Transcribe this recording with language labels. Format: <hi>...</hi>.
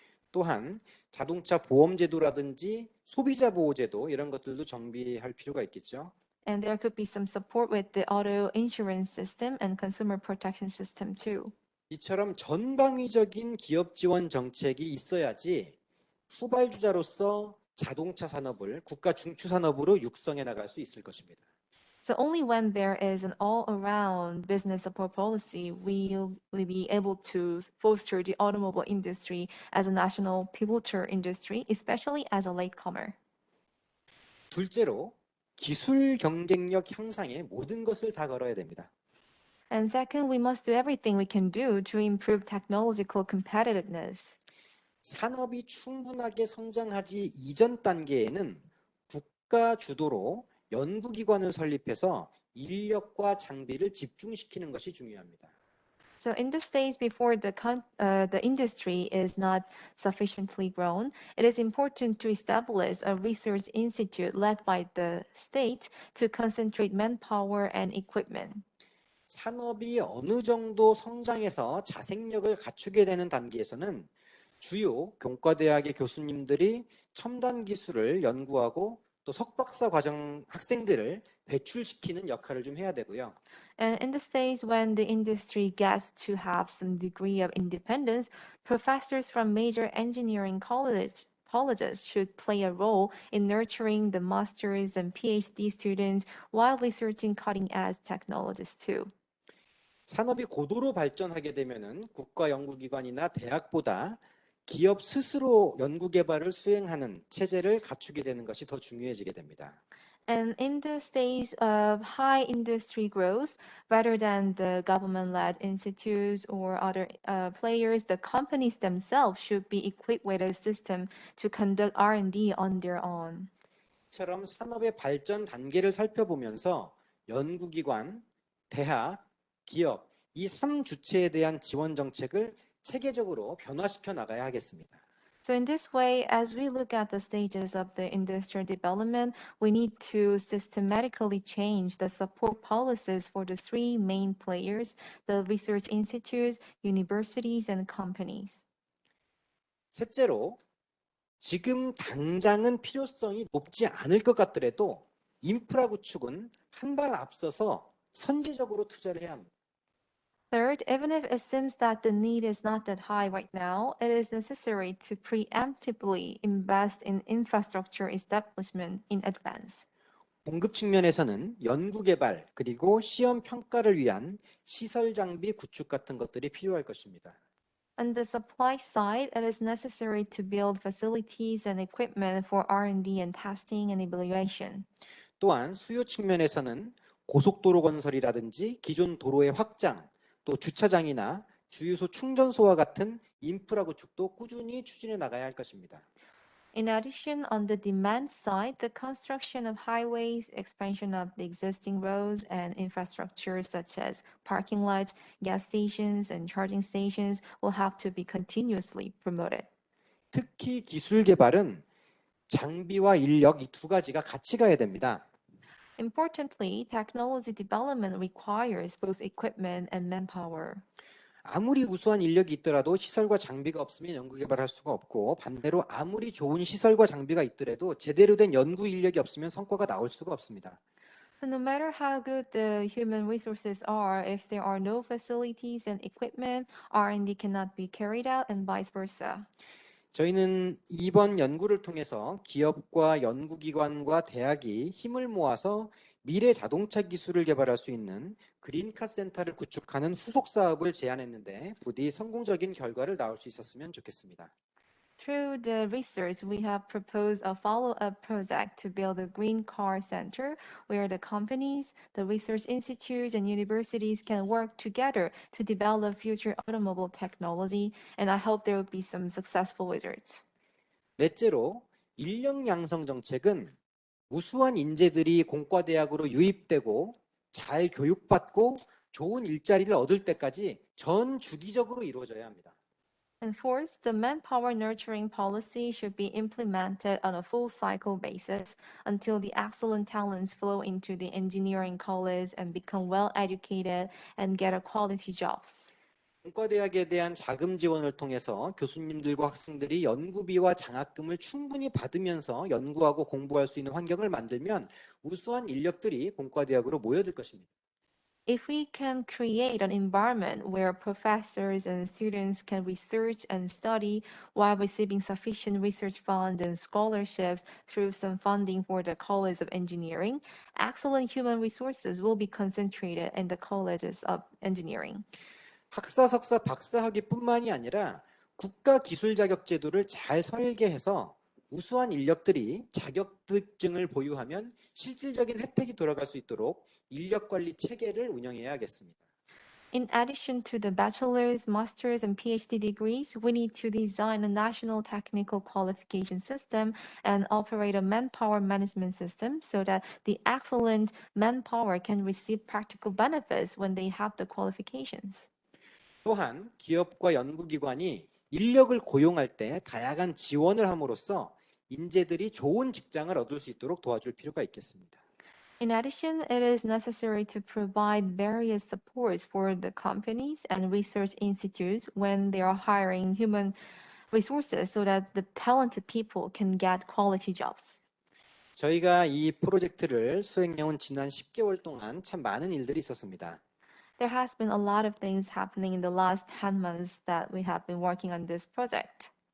<ko>또한 자동차 보험 제도라든지 소비자 보호 제도 이런 것들도 정비할 필요가 있겠죠.</ko> <en>And there could be some support with the auto insurance system and consumer protection system too.</en> <ko>이처럼 전방위적인 기업 지원 정책이 있어야지 후발주자로서 자동차 산업을 국가 중추 산업으로 육성해 나갈 수 있을 것입니다.</ko> <en>So only when there is an all-around business support policy will we be able to foster the automobile industry as a national pivotal industry, especially as a latecomer.</en> <ko>둘째로 기술 경쟁력 향상에 모든 것을 다 걸어야 됩니다.</ko> <en>And second, we must do everything we can do to improve technological competitiveness.</en> <ko>산업이 충분하게 성장하지 이전 단계에는 국가 주도로 연구기관을 설립해서 인력과 장비를 집중시키는 것이 중요합니다.</ko> <en>So in the stage before the industry is not sufficiently grown, it is important to establish a research institute led by the state to concentrate manpower and equipment.</en> <ko>산업이 어느 정도 성장해서 자생력을 갖추게 되는 단계에서는 주요 공과대학의 교수님들이 첨단 기술을 연구하고 또 석박사 과정 학생들을 배출시키는 역할을 좀 해야 되고요.</ko> <en>And in the stage when the industry gets to have some degree of independence, professors from major engineering colleges should play a role in nurturing the master's and PhD students while researching cutting-edge technologies too.</en> <ko>산업이 고도로 발전하게 되면은 국가 연구기관이나 대학보다 기업 스스로 연구 개발을 수행하는 체제를 갖추게 되는 것이 더 중요해지게 됩니다.</ko> <en>And in the stage of high industry growth, rather than the government-led institutes or other players, the companies themselves should be equipped with a system to conduct R&D on their own.</en> <ko>이처럼 산업의 발전 단계를 살펴보면서 연구기관, 대학, 기업 이 3주체에 대한 지원 정책을 체계적으로 변화시켜 나가야 하겠습니다.</ko> <en>So in this way, as we look at the stages of the industrial development, we need to systematically change the support policies for the three main players, the research institutes, universities, and companies.</en> <ko>셋째로 지금 당장은 필요성이 높지 않을 것 같더라도 인프라 구축은 한 발 앞서서 선제적으로 투자를 해야 합니다.</ko> <en>Third, even if it seems that the need is not that high right now, it is necessary to preemptively invest in infrastructure establishment in advance.</en> <ko>공급 측면에서는 연구 개발 그리고 시험 평가를 위한 시설 장비 구축 같은 것들이 필요할 것입니다.</ko> <en>On the supply side, it is necessary to build facilities and equipment for R&D and testing and evaluation.</en> <ko>또한 수요 측면에서는 고속도로 건설이라든지 기존 도로의 확장, 또 주차장이나 주유소 충전소와 같은 인프라 구축도 꾸준히 추진해 나가야 할 것입니다.</ko> <en>In addition, on the demand side, the construction of highways, expansion of the existing roads and infrastructure such as parking lots, gas stations, and charging stations will have to be continuously promoted.</en> <ko>특히 기술 개발은 장비와 인력 이 두 가지가 같이 가야 됩니다.</ko> <en>Importantly, technology development requires both equipment and manpower.</en> <ko>아무리 우수한 인력이 있더라도 시설과 장비가 없으면 연구 개발할 수가 없고 반대로 아무리 좋은 시설과 장비가 있더라도 제대로 된 연구 인력이 없으면 성과가 나올 수가 없습니다.</ko> <en>No matter how good the human resources are, if there are no facilities and equipment, R&D cannot be carried out and vice versa.</en> <ko>저희는 이번 연구를 통해서 기업과 연구기관과 대학이 힘을 모아서 미래 자동차 기술을 개발할 수 있는 그린카 센터를 구축하는 후속 사업을 제안했는데 부디 성공적인 결과를 낳을 수 있었으면 좋겠습니다.</ko> <en>Through the research, we have proposed a follow-up project to build a green car center where the companies, the research institutes, and universities can work together to develop future automobile technology, and I hope there will be some successful results.</en> <ko>넷째로 인력 양성 정책은 우수한 인재들이 공과대학으로 유입되고 잘 교육받고 좋은 일자리를 얻을 때까지 전 주기적으로 이루어져야 합니다.</ko> <en>And fourth, the manpower nurturing policy should be implemented on a full cycle basis until the excellent talents flow into the engineering college and become well educated and get a quality jobs.</en> <ko>공과대학에 대한 자금 지원을 통해서 교수님들과 학생들이 연구비와 장학금을 충분히 받으면서 연구하고 공부할 수 있는 환경을 만들면 우수한 인력들이 공과대학으로 모여들 것입니다.</ko> <en>If we can create an environment where professors and students can research and study while receiving sufficient research funds and scholarships through some funding for the College of Engineering, excellent human resources will be concentrated in the colleges of engineering.</en> <ko>학사, 석사, 박사학위뿐만이 아니라 국가 기술 자격 제도를 잘 설계해서 우수한 인력들이 자격증을 보유하면 실질적인 혜택이 돌아갈 수 있도록 인력 관리 체계를 운영해야 하겠습니다.</ko> <en>In addition to the bachelor's, master's, and PhD degrees, we need to design a national technical qualification system and operate a manpower management system so that the excellent manpower can receive practical benefits when they have the qualifications.</en> <ko>또한 기업과 연구기관이 인력을 고용할 때 다양한 지원을 함으로써 인재들이 좋은 직장을 얻을 수 있도록 도와줄 필요가 있겠습니다.</ko> <en>In addition, it is necessary to provide various supports for the companies and research institutes when they are hiring human resources so that the talented people can get quality jobs.</en> <ko>저희가 이 프로젝트를 수행해온 지난 10개월 동안 참 많은 일들이 있었습니다.</ko> <en>There has been a lot of things happening in the last 10 months that we have been working on this project.</en>